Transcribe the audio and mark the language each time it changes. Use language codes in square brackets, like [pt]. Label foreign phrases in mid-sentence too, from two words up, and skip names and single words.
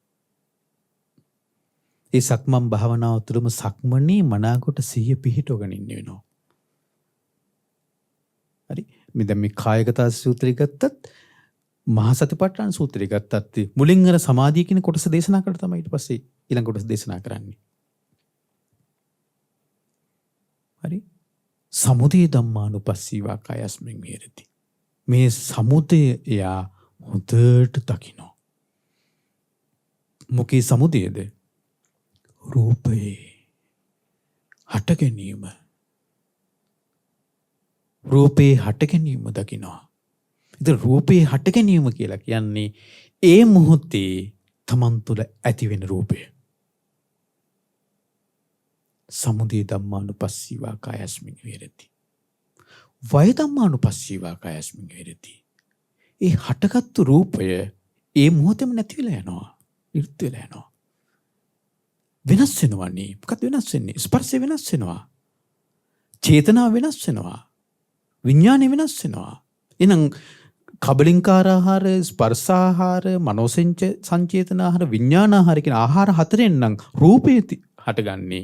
[si] ඒ සක්මන් භාවනාව තුළම සක්මනේ මනාකොට සිහිය පිහිටවගෙන ඉන්න වෙනවා. හරි මේ දැන් මේ කායගත සූත්‍රය ගත්තත් මහා සතිපට්ඨාන සූත්‍රය ගත්තත් මුලින් අර සමාධිය කියන කොටස දේශනා කරලා තමයි ඊට පස්සේ ඊළඟ කොටස දේශනා කරන්නේ. හරි? [pi] සමුදය ධම්මානුපස්සීවා කායස්මින් විහෙරති. [si] මේ සමුදය එයා හොඳට දකිනවා. මොකේ සමුදයද? රූපේ හට ගැනීම. රූපේ හට ගැනීම දකිනවා. ඉතින් රූපේ හට ගැනීම කියලා කියන්නේ ඒ මොහොතේ තමන් තුළ ඇති වෙන රූපය. [pi] සමුදය ධම්මානුපස්සීවා කායස්මින් විහෙරති. වය ධම්මානුපස්සීවා කායස්මින් විහෙරති. [si] ඒ හටගත්තු රූපය ඒ මොහොතේම නැති වෙලා යනවා. නිරුද්ධ වෙලා යනවා. වෙනස් වෙනවනේ. මොකක්ද වෙනස් වෙන්නේ? ස්පර්ශය වෙනස් වෙනවා. චේතනාව වෙනස් වෙනවා. විඥානය වෙනස් වෙනවා. එහෙනම් කබලින්කාර ආහාර, ස්පර්ශාහාර, සංචේතනාහාර, විඥානාහාර කියන ආහාර හතරෙන් නම් රූපේ හටගන්නේ.